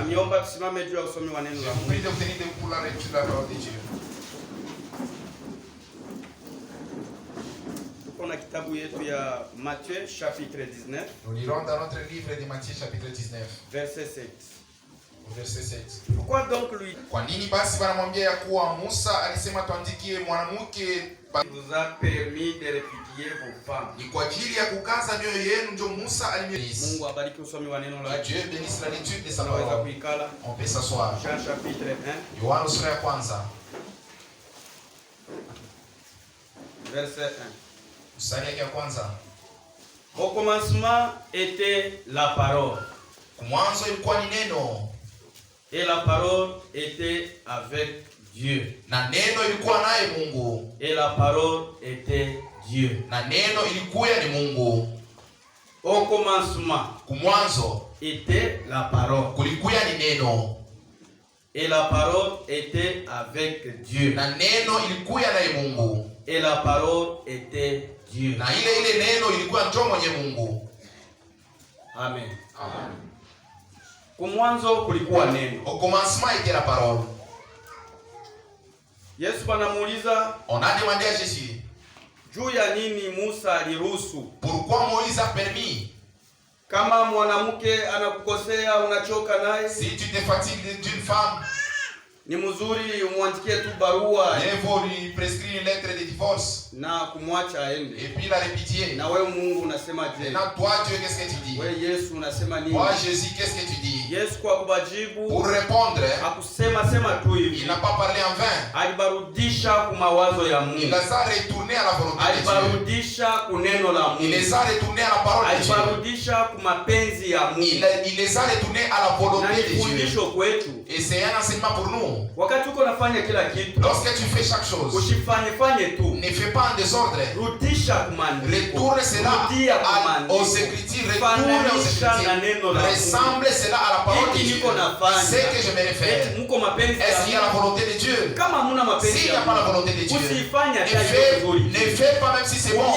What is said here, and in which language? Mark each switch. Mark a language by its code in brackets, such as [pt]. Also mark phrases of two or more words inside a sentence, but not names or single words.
[fr] Je vous prie de vous tenir debout pour la lecture de la parole de Dieu. Matthieu chapitre 19. Nous lirons dans notre livre de Matthieu chapitre 19. Verset 7. Verset 7. Pourquoi donc lui? [sw] Kwa nini basi wanamwambia ya kuwa Musa alisema tuandikie mwanamke [fr] vous a permis de répudier vos femmes. [sw] Ni kwa ajili ya kukaza mioyo yenu ndio Musa alimweleza. Mungu abariki usomi wa neno lake. [fr] Dieu bénisse la lecture de sa parole. On peut s'asseoir. Jean chapitre 1. [sw] Yohana sura ya kwanza. [fr] Verset 1. [sw] Mstari ya kwanza. [fr] Au commencement était la parole. [sw] Mwanzo ilikuwa ni neno. [fr] Et la parole était avec Dieu. [sw] Na neno ilikuwa naye Mungu. [fr] Et la parole était Dieu. [sw] Na neno ilikuwa ni Mungu. [fr] Au commencement. [sw] Kumwanzo [fr] était la parole. [sw] Kulikuwa ni neno. [fr] Et la parole était avec Dieu. [sw] Na neno ilikuwa naye Mungu. [fr] Et la parole était Dieu. [sw] Na ile neno ilikuwa ndio mwenye Mungu. Amen. Amen. Kumwanzo kulikuwa neno. [fr] Au commencement était la parole. [sw] Yesu anamuuliza, [fr] on a demandé à Jésus, [sw] juu ya nini Musa aliruhusu? [fr] Pourquoi Moïse a permis? [sw] Kama mwanamke anakukosea unachoka naye, [fr] si tu te fatigues d'une femme, [sw] ni mzuri umwandikie tu barua. [fr] Il faut lui prescrire une lettre de divorce. [sw] Na kumwacha aende. [fr] Et puis la répudier. [sw] Na wewe Mungu unasema je? [fr] Maintenant toi Dieu qu'est-ce que tu dis? [sw] Wewe Yesu unasema nini? [fr] Toi Jésus qu'est-ce que tu dis? [sw] Yesu kwa kubajibu, [fr] pour répondre, [sw] hakusema sema tu hivi. [fr] Il n'a pas parlé en vain. [sw] Alibarudisha kwa mawazo ya Mungu. [fr] Il les a retournés à la volonté de Dieu. [sw] Alibarudisha kwa neno la Mungu. [fr] Il les a retournés à la parole de Dieu. [sw] Alibarudisha kwa mapenzi ya Mungu. [fr] Il les a retournés à la volonté de Dieu. Et c'est un enseignement pour nous. [sw] Wakati uko nafanya kila kitu, [fr] lorsque tu fais chaque chose, [sw] usifanye tu, [fr] ne fais pas en désordre. [sw] Rudisha kumandiko. [fr] Retourne cela aux Écritures. Retourne aux Écritures. Ressemble cela à la parole de Dieu. C'est que je me réfère. Est-ce qu'il y a la volonté de Dieu? S'il n'y a pas la volonté de Dieu, ne fais pas même si c'est bon.